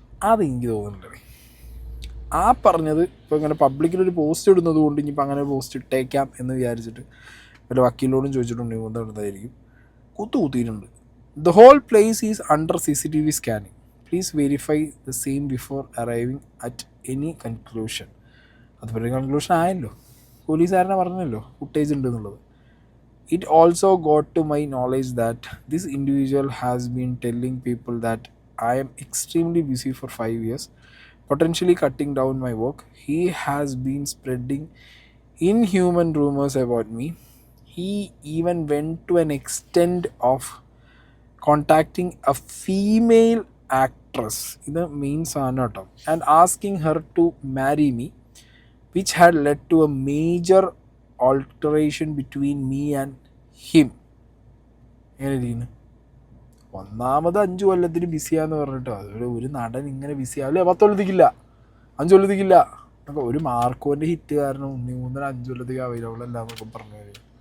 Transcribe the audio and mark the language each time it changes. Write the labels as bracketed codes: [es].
[ml] അത് എനിക്ക് തോന്നുന്നുണ്ട്. ആ പറഞ്ഞത് ഇപ്പോൾ ഇങ്ങനെ പബ്ലിക്കിലൊരു പോസ്റ്റ് ഇടുന്നത് കൊണ്ട് ഇനിയിപ്പോൾ അങ്ങനെ പോസ്റ്റ് ഇട്ടേക്കാം എന്ന് വിചാരിച്ചിട്ട് വല്ല വക്കീലോടും ചോദിച്ചിട്ടുണ്ട് എന്തായിരിക്കും കുത്തിയിട്ടുണ്ട്. [en] The whole place is under CCTV scanning. Please verify the same before arriving at any conclusion. [ml] അതുപോലെ കൺക്ലൂഷൻ ആയല്ലോ, പോലീസുകാരനെ പറഞ്ഞല്ലോ ഫുട്ടേജ് ഉണ്ട് എന്നുള്ളത്. [en] It also got to my knowledge that this individual has been telling people that I am extremely busy for 5 years, potentially cutting down my work. He has been spreading inhuman rumors about me. He even went to an extent of contacting a female actress, [ml] ഇത് means ആണ് കേട്ടോ, [en] and asking her to marry me, which had led to a major alteration between me and him. [ml] എങ്ങനെ ഇരിക്കുന്നു? ഒന്നാമത് 5 കൊല്ലത്തിന് ബിസിയാന്ന് പറഞ്ഞിട്ടോ അതൊരു ഒരു നടൻ ഇങ്ങനെ ബിസിയാവില്ല. 10 കൊല്ലത്തേക്കില്ല, 5 കൊല്ലത്തേക്കില്ല എന്നൊക്കെ. ഒരു മാർക്കോൻ്റെ ഹിറ്റ് കാരണം ഉണ്ണിമൂന്നൻ 5 കൊല്ലത്തേക്ക് അവൈലബിൾ അല്ല എന്നൊക്കെ പറഞ്ഞു വരും.